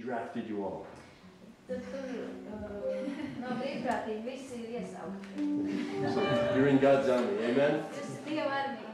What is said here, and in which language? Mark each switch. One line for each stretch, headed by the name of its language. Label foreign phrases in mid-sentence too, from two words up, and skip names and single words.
English: drafted you all.
Latvian: Tad tur nav brīvprātīgi, visi ir iesaukti.
English: So you're in God's army, amen?
Latvian: Jūs esat Dieva armijā.